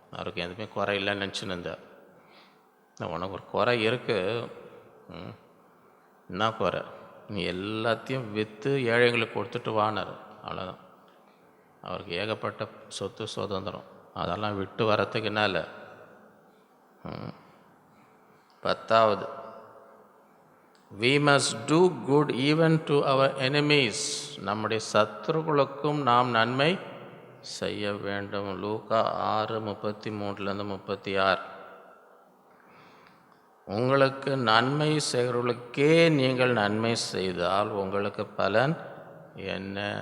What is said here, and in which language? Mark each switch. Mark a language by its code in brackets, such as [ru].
[ta] அவருக்கு எதுவுமே குறை இல்லைன்னு நினச்சின்னு இருந்தார். உனக்கு ஒரு குறை இருக்குது, என்ன குறை? நீ எல்லாத்தையும் விற்று ஏழைங்களுக்கு கொடுத்துட்டு வானார். அவ்வளோதான். அவருக்கு ஏகப்பட்ட சொத்து சுதந்திரம், அதெல்லாம் விட்டு வரத்துக்கு என்ன இல்லை. 10வது, [en] we must do good even to our enemies. [ta] நம்முடைய சத்துருக்களுக்கும் நாம் நன்மை செய்ய வேண்டும். லூக்கா 6:33-36. உங்களுக்கு நன்மை செய்கிறவர்களுக்கே நீங்கள் நன்மை செய்தால் உங்களுக்கு பலன் என்ன?